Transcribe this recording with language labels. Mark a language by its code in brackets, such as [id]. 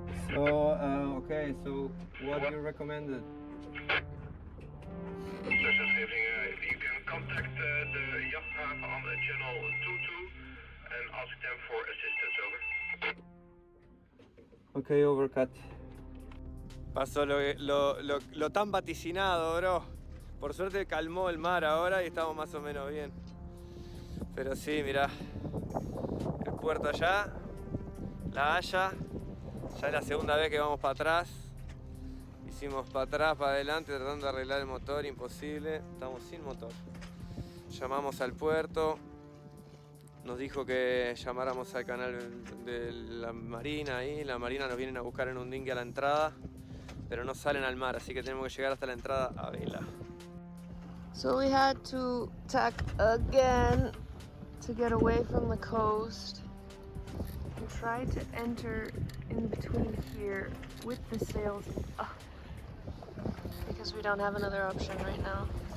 [en] So, okay. So, what you recommended? You can contact the jachthaven on the channel 22 and ask them for assistance. Over. Okay, overcut. [es] Pasó lo tan vaticinado, bro. Por suerte calmó el mar ahora y estamos más o menos bien. Pero sí, mirá. El puerto allá, La Haya. Ya es la segunda vez que vamos para atrás. Hicimos para atrás, para adelante, tratando de arreglar el motor, imposible. Estamos sin motor. Llamamos al puerto. Nos dijo que llamáramos al canal de la marina ahí. La marina nos vienen a buscar en un dingue a la entrada, pero no salen al mar, así que tenemos que llegar hasta la entrada a vela. [en] So we had to tack again to get away from the coast and try to enter in between here with the sails up because we don't have another option right now.